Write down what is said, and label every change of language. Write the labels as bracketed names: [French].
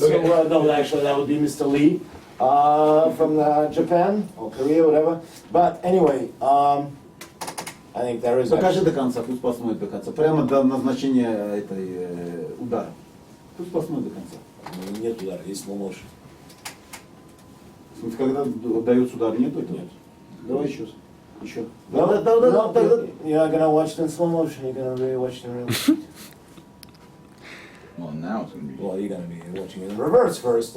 [English] So, no, actually, that would be Mr. Lee from Japan or Korea, whatever. But anyway, I think there is. [Russian] покажи до конца, пусть посмотрит до конца. Прямо до назначения этой удара. Пусть посмотрит до конца. Нет удара, есть slow motion. В смысле, когда дается удар, нету этого? Нет. Давай еще. Еще. [English] No, [Russian] Да. [English] you're not going to watch it in slow motion. You're going to really watch it in real. Well, now it's gonna be. Well, you're going to be watching it in reverse first.